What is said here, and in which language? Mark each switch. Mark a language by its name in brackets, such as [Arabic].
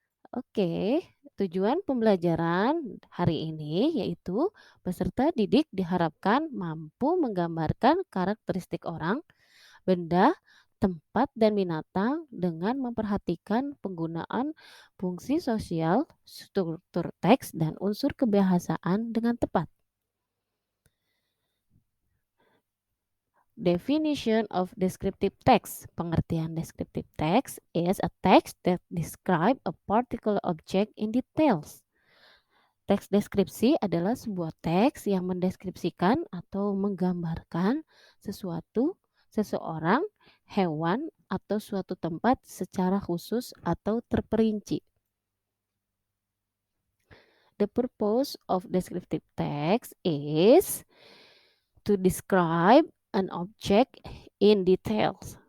[Indonesian] Oke, tujuan pembelajaran hari ini yaitu peserta didik diharapkan mampu menggambarkan karakteristik orang, benda, tempat, dan binatang dengan memperhatikan penggunaan fungsi sosial, struktur teks, dan unsur kebahasaan dengan tepat. [English] Definition of descriptive text. Pengertian descriptive text is a text that describe a particular object in details. [Indonesian] Teks deskripsi adalah sebuah teks yang mendeskripsikan atau menggambarkan sesuatu, seseorang, hewan, atau suatu tempat secara khusus atau terperinci. [English] The purpose of descriptive text is to describe an object in details.